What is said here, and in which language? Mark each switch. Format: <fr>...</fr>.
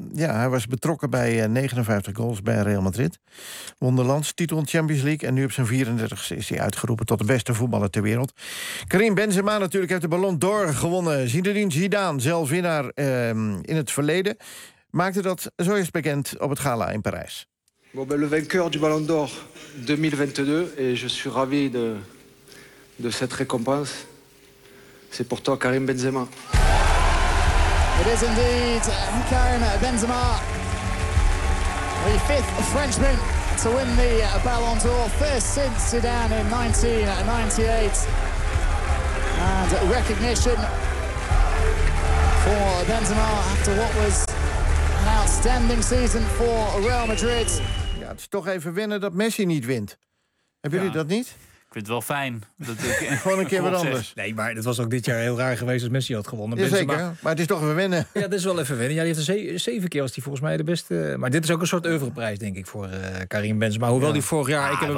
<nl>Ja, hij was betrokken bij 59 goals bij Real Madrid. Won de landstitel in Champions League. En nu op zijn 34ste is hij uitgeroepen tot de beste voetballer ter wereld. Karim Benzema natuurlijk heeft de Ballon d'Or gewonnen. Zinedine Zidane, zelf winnaar in het verleden, maakte dat zo eerst bekend op het gala in Parijs.</nl> <fr>Bon, ben le vainqueur du Ballon d'Or 2022. En je suis ravi de cette récompense. C'est pour toi, Karim Benzema.</fr> <en>It is indeed Karim Benzema, the fifth Frenchman to win the Ballon d'Or, first since Zidane in 1998. And recognition for Benzema after what was an outstanding season for Real Madrid.</en> <nl>Ja, het is toch even wennen dat Messi niet wint. Hebben jullie dat niet? Ik vind het wel fijn. Gewoon een keer wat anders. Nee, maar het was ook dit jaar heel raar geweest als Messi had gewonnen. Jazeker, maar het is toch even winnen. Ja, dit is wel even winnen. Ja, die heeft zeven keer was hij volgens mij de beste. Maar dit is ook een soort oeuvreprijs, denk ik, voor Karim Benzema. Hoewel die vorig jaar...</nl>